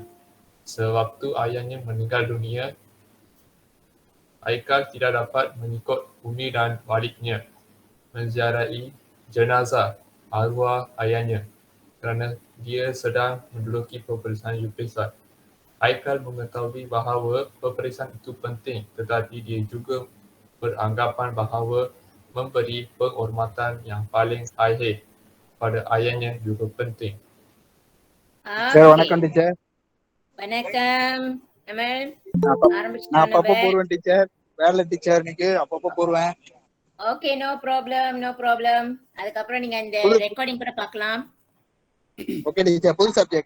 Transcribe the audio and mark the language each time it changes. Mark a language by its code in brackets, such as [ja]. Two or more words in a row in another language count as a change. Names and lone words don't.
[ms] Sewaktu ayahnya meninggal dunia, Haikal tidak dapat mengikut Umi dan Walidnya menziarahi jenazah arwah ayahnya kerana dia sedang menduduki peperiksaan UPSAT. Haikal mengetahui bahawa peperiksaan itu penting, tetapi dia juga beranggapan bahawa memberi penghormatan yang paling akhir pada ayahnya juga penting. [ta] வணக்கம் டீச்சர். வணக்கம். நான் அப்பப்போ போடுவேன் டீச்சர். வேலை டீச்சர் இன்னைக்கு அப்பப்போ போடுவேன். [en] okay, no problem no problem. [ta] அதுக்கப்புறம் நீங்க இந்த ரெக்கார்டிங் கூட பார்க்கலாம். [en] okay teacher. [ta] புது சப்ஜெக்டா?